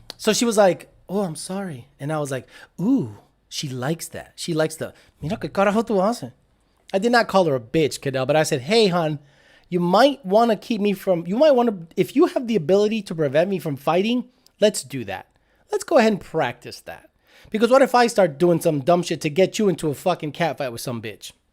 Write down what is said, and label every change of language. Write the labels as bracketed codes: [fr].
[en] So she was like, oh, I'm sorry. And I was like, ooh, she likes that. She likes the, [es] mira, ¿qué carajo tú haces? [en] I did not call her a bitch, Cadell, but I said, hey, hon, you might want to if you have the ability to prevent me from fighting, let's do that. Let's go ahead and practice that. Because what if I start doing some dumb shit to get you into a fucking catfight with some bitch?